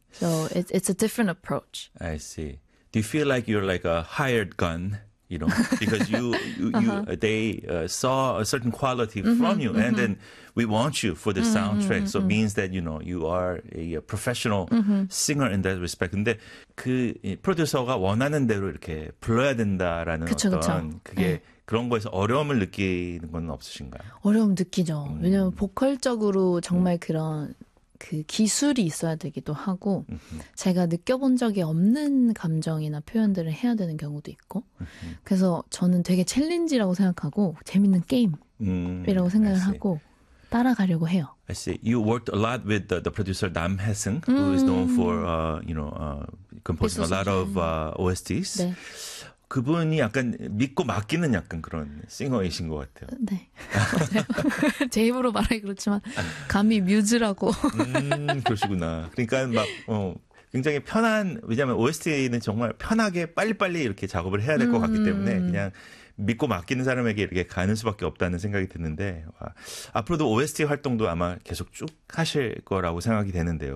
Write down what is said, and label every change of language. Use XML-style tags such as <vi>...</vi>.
<en>So it's a different approach. I see. Do you feel like you're like a hired gun? You know, because they saw a certain quality mm-hmm, from you, mm-hmm. and then we want you for the mm-hmm, soundtrack. Mm-hmm. So it means that you know you are a professional mm-hmm. singer in that respect.</en> <ko>근데 그 프로듀서가 원하는 대로 이렇게 불러야 된다라는 그쵸, 어떤 그쵸. 그게 네. 그런 거에서 어려움을 느끼는 건 없으신가요? 어려움 느끼죠. 왜냐면 보컬적으로 정말 그런 그 기술이 있어야 되기도 하고 제가 느껴본 적이 없는 감정이나 표현들을 해야 되는 경우도 있고 그래서 저는 되게 챌린지라고 생각하고 재밌는 게임이라고 생각을 하고 따라가려고 해요.</ko> <en>I see. You worked a lot with the producer Nam Hae-seung who is known for composing a lot of OSTs.</en> <ko>네. 그분이 약간 믿고 맡기는 약간 그런 싱어이신 것 같아요. 네. 제 입으로 말하기 그렇지만 감히 뮤즈라고. 그러시구나. 그러니까 막 굉장히 편한 왜냐하면 OST는 정말 편하게 빨리빨리 이렇게 작업을 해야 될 것 같기 때문에 그냥 믿고 맡기는 사람에게 이렇게 가는 수밖에 없다는 생각이 드는데 와, 앞으로도 OST 활동도 아마 계속 쭉 하실 거라고 생각이 되는데요.</ko>